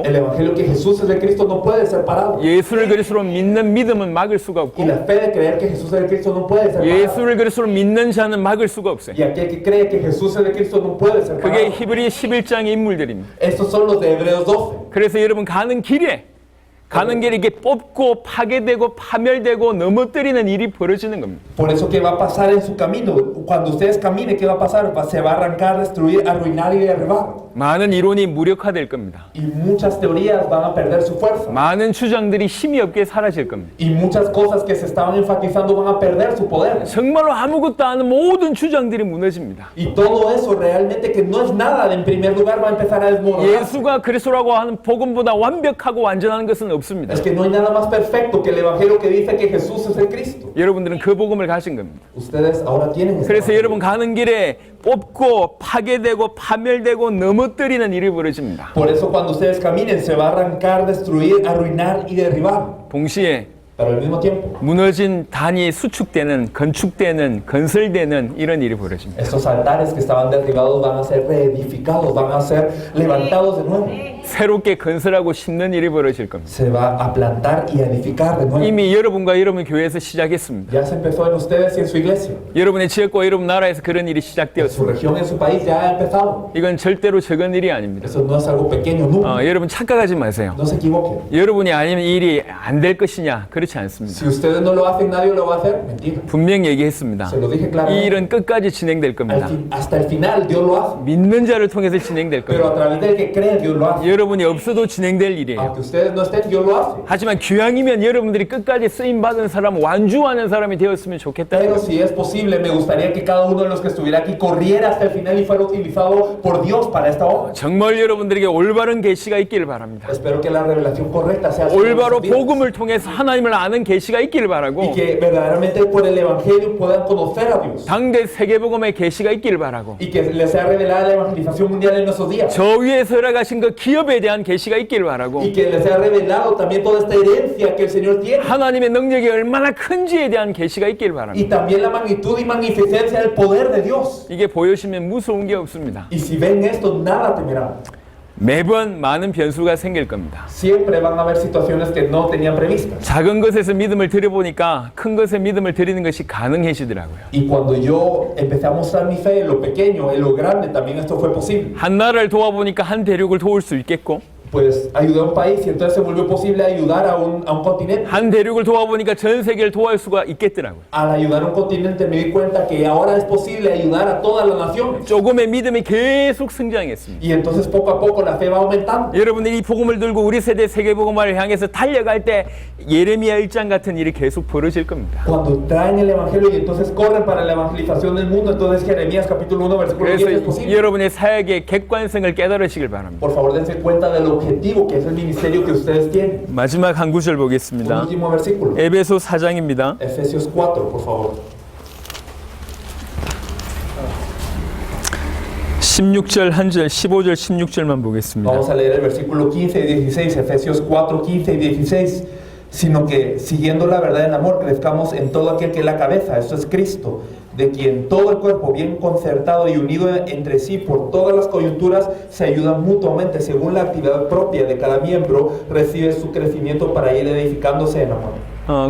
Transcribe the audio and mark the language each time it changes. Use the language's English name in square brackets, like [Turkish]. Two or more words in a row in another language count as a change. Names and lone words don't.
[Spanish] El evangelio que Jesús es el Cristo no puede ser parado. [Korean] 예수를 그리스도로 믿는 믿음은 막을 수가 [Spanish] Y [Korean] 없고 [Spanish] la fe de creer que Jesús es el Cristo no puede ser parado. [Korean] 예수를 그리스도로 믿는 자는 막을 수가 없어요. [Spanish] Y aquel que cree que Jesús es el Cristo no puede ser [Korean] 그게 [Spanish] parado. [Korean] 히브리 11장의 인물들입니다. [Spanish] Estos son los de Hebreos 12. [Korean] 그래서 여러분 가는 길에 이렇게 뽑고 파괴되고 파멸되고 넘어뜨리는 일이 벌어지는 겁니다. [Spanish] Por eso, ¿qué va a pasar en su camino? Cuando ustedes caminen, ¿qué va a pasar? Se va a arrancar, destruir, arruinar y derribar. [Korean] 많은 이론이 무력화될 겁니다. [Spanish] Y muchas teorías van a perder su fuerza. [Korean] 많은 주장들이 힘이 없게 사라질 겁니다. [Spanish] Y muchas cosas que se estaban enfatizando van a perder su poder. [Korean] 정말로 아무것도 아는 모든 주장들이 무너집니다. [Spanish] Y todo eso realmente que no es nada, en primer lugar va a empezar a desmoronar. [Korean] 예수가 그리스도라고 하는 복음보다 완벽하고 완전한 것은 없습니다. [Spanish] Es que no hay nada más perfecto que el evangelio que dice que Jesús es el Cristo. [Korean] 여러분들은 그 복음을 가신 겁니다. [Spanish] Ustedes ahora tienen ese [Korean] 그래서 [Spanish] evangelio. [Korean] 여러분 가는 길에 뽑고 파괴되고 파멸되고 넘어뜨리는 일이 벌어집니다. [Spanish] Por eso cuando ustedes caminen se va a arrancar, destruir, arruinar y derribar. [Korean] 동시에 [Spanish] Pero al mismo tiempo, [Korean] 무너진 단이 수축되는, 건축되는, 건설되는 이런 일이 벌어집니다. [Spanish] estos altares que estaban derribados van a ser reedificados, van a ser levantados de nuevo. [Korean] 새롭게 건설하고 심는 일이 벌어질 겁니다. [Spanish] Se va a plantar y a edificar de nuevo. [Korean] 이미 여러분과 여러분 교회에서 시작했습니다. [Spanish] Ya se empezó en ustedes y en su iglesia. [Korean] 여러분의 지역과 여러분 나라에서 그런 일이 [Spanish] En su [Korean] 시작되었습니다. [Spanish] región, en su país ya ha empezado. [Korean] 이건 절대로 적은 일이 아닙니다. [Spanish] Eso no es algo pequeño, nunca. [Korean] 여러분 착각하지 마세요. [Spanish] No se equivoquen. [Korean] 여러분이 아니면 이 일이 안 될 것이냐 그렇지 않습니다. [Spanish] Si ustedes no lo hacen, nadie lo va a hacer. Mentira. [Korean] 분명히 얘기했습니다. [Spanish] Se lo dije [Korean] 이 [Spanish] claramente. [Korean] 일은 끝까지 진행될 겁니다. [Spanish] Hasta el final Dios lo hace. [Korean] 믿는 자를 통해서 진행될 [Spanish] Pero [Korean] 겁니다. [Spanish] a través del que cree, Dios lo hace. [Korean] 여러분이 없어도 진행될 일이에요. [Spanish] Aunque ustedes no estén, Dios lo hace. [Korean] 하지만 귀향이면 여러분들이 끝까지 쓰임 받은 사람, 완주하는 사람이 되었으면 좋겠다. [Spanish] Pero si es posible, me gustaría que cada uno de los que estuviera aquí corriera hasta el final y fuera utilizado por Dios para esta obra. [Korean] 정말 여러분들에게 올바른 계시가 있기를 바랍니다. [Spanish] Espero que la revelación correcta sea sobre [Korean] 올바로 [Spanish] sus vidas. [Korean] 복음을 통해서 하나님을 아는 계시가 있기를 [Spanish] Y [Korean] 바라고 [Spanish] que verdaderamente por el Evangelio puedan conocer a Dios. [Korean] 당대 세계복음의 계시가 있기를 바라고 [Spanish] Y que les sea revelada la evangelización mundial en nuestros días. [Korean] 저 위에 설아가신 그 기업에 대한 계시가 있기를 바라고 [Spanish] Y que les sea revelado también toda esta herencia que el Señor tiene. [Korean] 하나님의 능력이 얼마나 큰지에 대한 계시가 있기를 바랍니다. [Spanish] Y también la magnitud y magnificencia del poder de Dios. [Korean] 이게 보여지면 무서운 게 없습니다. [Spanish] Y si ven esto, nada temerán. [Korean] 매번 많은 변수가 생길 겁니다. [Spanish] Siempre van a haber situaciones que no tenían previstas. [Korean] 작은 것에서 믿음을 드려보니까 큰 것에 믿음을 드리는 것이 가능해지더라고요. [Spanish] Y cuando yo empecé a mostrar mi fe en lo pequeño, en lo grande, también esto fue posible. [Korean] 한 나라를 도와보니까 한 대륙을 도울 수 있겠고 [Spanish] Pues ayudé a un país y entonces se volvió posible ayudar a un continente. [Korean] 한 대륙을 도와보니까 전 세계를 도와줄 수가 있겠더라고요. [Spanish] Al ayudar a un continente me di cuenta que ahora es posible ayudar a todas las naciones. [Korean] 조금의 믿음이 계속 성장했습니다. [Spanish] Y entonces poco a poco la fe va aumentando. [Korean] 여러분들이 이 복음을 들고 우리 세대 세계복음화를 향해서 달려갈 때 예레미야 1장 같은 일이 계속 벌어질 겁니다. [Spanish] Cuando traen el evangelio y entonces corren para la evangelización del mundo, entonces Jeremías capítulo 1 versículo 10 es [Korean] 그래서 [Spanish] posible. [Korean] 여러분의 사역의 객관성을 깨달으시길 바랍니다. [Spanish] Por favor dense cuenta de lo objetivo que es el ministerio que ustedes tienen. [Korean] 마지막 한 구절 [Spanish] Un [Korean] 보겠습니다. [Spanish] último versículo. [Korean] 에베소 4장입니다. [Spanish] Efesios 4, por favor. [Korean] 16절 한 절, 15절 16절만 보겠습니다. [Spanish] Vamos a leer el versículo 15 y 16, Efesios 4, 15 y 16. Sino que, siguiendo la verdad en amor, crezcamos en todo aquel que es la cabeza, esto es Cristo, de quien todo el cuerpo, bien concertado y unido entre sí por todas las coyunturas, se ayuda mutuamente según la actividad propia de cada miembro, recibe su crecimiento para ir edificándose en amor.